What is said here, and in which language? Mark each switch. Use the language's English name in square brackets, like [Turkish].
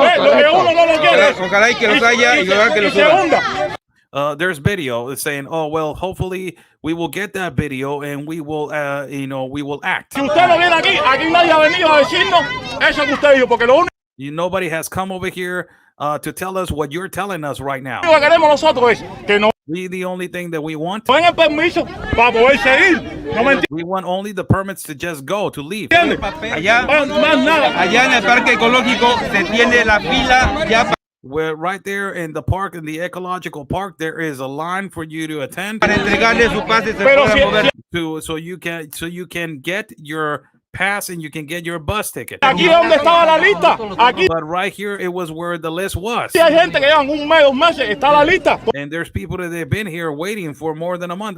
[Spanish] Ojalá y que los haya y ojalá que los suban. [English] There's video saying, oh, well, hopefully we will get that video and we will, we will act. [Spanish] Si usted no viene aquí nadie ha venido a decirnos eso que usted dijo, porque lo único. [English] Nobody has come over here to tell us what you're telling us right now. [Spanish] Lo que queremos nosotros es que no. [English] The only thing that we want. We want only the permits to just go, to leave. [Spanish] Allá en el parque ecológico se tiene la fila ya. [English] Where right there in the park, in the ecological park, there is a line for you to attend. [Spanish] Para entregarle su pase se pueda mover. [English] So you can get your pass and you can get your bus ticket. [Spanish] Aquí donde estaba la lista, aquí [English] But right here, it was where the list was. [Spanish] hay gente que llevan un mes, 2 meses, está la lista. [English] And there's people that they've been here waiting for more than a month.